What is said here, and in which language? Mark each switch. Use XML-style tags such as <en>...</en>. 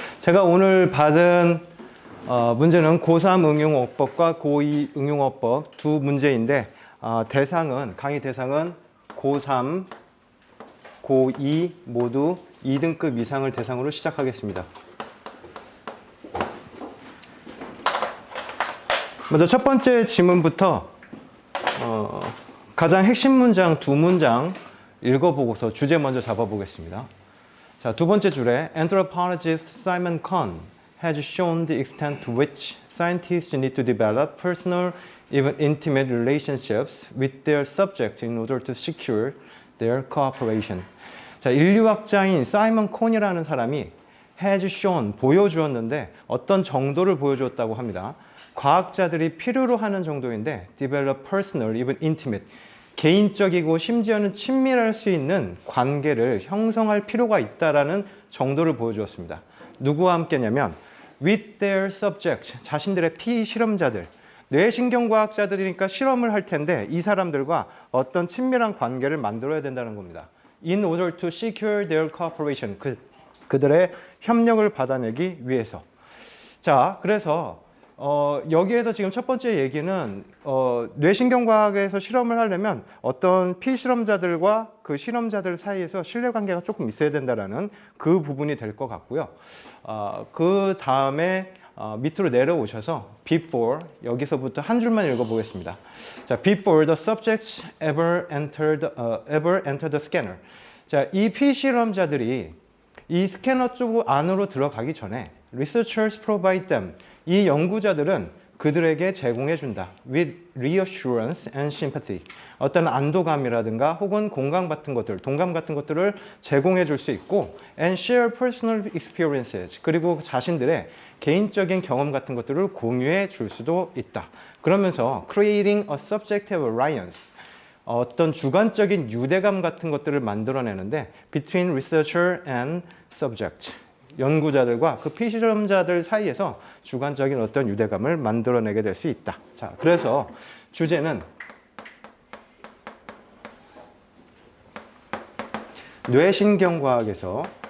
<ko>제가 오늘 받은 문제는 고3 응용어법과 고2 응용어법 두 문제인데 강의 대상은 고3, 고2 모두 2등급 이상을 대상으로 시작하겠습니다. 먼저 첫 번째 지문부터 가장 핵심 문장 두 문장 읽어보고서 주제 먼저 잡아보겠습니다.</ko> <en>자, 두 번째 줄에 Anthropologist Simon Cohn has shown the extent to which scientists need to develop personal, even intimate relationships with their subjects in order to secure their cooperation.</en> <ko>자, 인류학자인 사이먼 콘이라는 사람이 has shown, 보여주었는데 어떤 정도를 보여주었다고 합니다. 과학자들이 필요로 하는 정도인데</ko> <en>develop personal, even intimate,</en> <ko>개인적이고 심지어는 친밀할 수 있는 관계를 형성할 필요가 있다라는 정도를 보여주었습니다. 누구와 함께냐면</ko> <en>with their subject,</en> <ko>자신들의 피실험자들, 뇌신경과학자들이니까 실험을 할 텐데 이 사람들과 어떤 친밀한 관계를 만들어야 된다는 겁니다.</ko> <en>In order to secure their cooperation,</en> <ko>그들의 협력을 받아내기 위해서. 자, 그래서 여기에서 지금 첫 번째 얘기는 뇌신경과학에서 실험을 하려면 어떤 피실험자들과 그 실험자들 사이에서 신뢰관계가 조금 있어야 된다는 그 부분이 될 것 같고요. 그 다음에 밑으로 내려오셔서 before, 여기서부터 한 줄만 읽어보겠습니다.</ko> <en>자, before the subjects ever enter the scanner.</en> <ko>자, 이 피실험자들이 이 스캐너 쪽 안으로 들어가기 전에</ko> <en>researchers provide them,</en> <ko>이 연구자들은 그들에게 제공해 준다.</ko> <en>with reassurance and sympathy.</en> <ko>어떤 안도감이라든가 혹은 공감 같은 것들, 동감 같은 것들을 제공해 줄 수 있고</ko> <en>and share personal experiences.</en> <ko>그리고 자신들의 개인적인 경험 같은 것들을 공유해 줄 수도 있다.</ko> <en>그러면서 creating a subjective alliance.</en> <ko>어떤 주관적인 유대감 같은 것들을 만들어내는데</ko> <en>between researcher and subject.</en> <ko>연구자들과 그 피실험자들 사이에서 주관적인 어떤 유대감을 만들어내게 될 수 있다. 자, 그래서 주제는 뇌신경과학에서</ko>